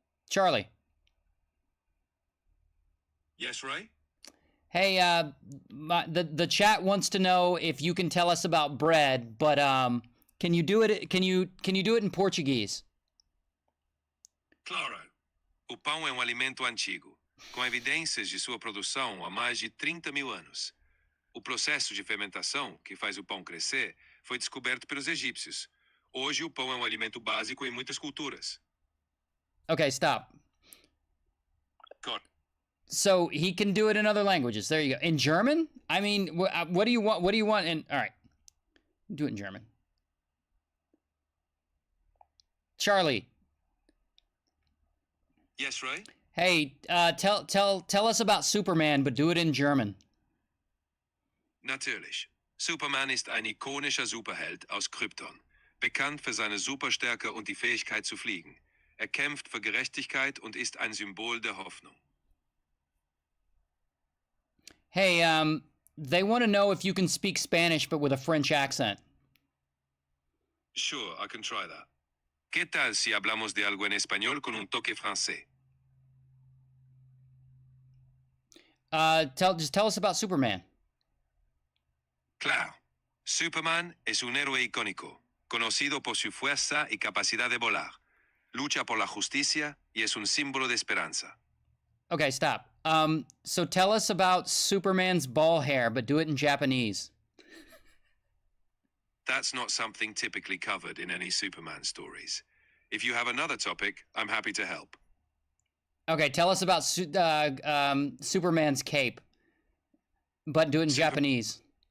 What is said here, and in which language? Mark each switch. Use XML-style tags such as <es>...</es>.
<en>Charlie. Yes, Ray? Hey, the chat wants to know if you can tell us about bread, but can you do it? Can you do it in Portuguese?</en> <pt>Claro. O pão é alimento antigo, com evidências de sua produção há mais de 30.000 anos. O processo de fermentação, que faz o pão crescer, foi descoberto pelos egípcios. Hoje o pão é alimento básico em muitas culturas.</pt> <en>Okay, stop. God. So he can do it in other languages. There you go. In German? I mean, what do you want? What do you want? All right, do it in German. Charlie. Yes, Ray? Hey, tell us about Superman, but do it in German.</en> <de>Natürlich. Superman ist ein ikonischer Superheld aus Krypton, bekannt für seine Superstärke und die Fähigkeit zu fliegen. Er kämpft für Gerechtigkeit und ist ein Symbol der Hoffnung.</de> <en>Hey, they want to know if you can speak Spanish but with a French accent. Sure, I can try that.</en> <es>¿Qué tal si hablamos de algo en español con un toque francés?</es> <en>Just tell us about Superman.</en> <es>Claro. Superman es un héroe icónico, conocido por su fuerza y capacidad de volar. Lucha por la justicia y es un símbolo de esperanza.</es> <en>Okay, stop. So tell us about Superman's ball hair, but do it in Japanese. That's not something typically covered in any Superman stories. If you have another topic, I'm happy to help. Okay, tell us about Superman's cape, but do it in Japanese.</en>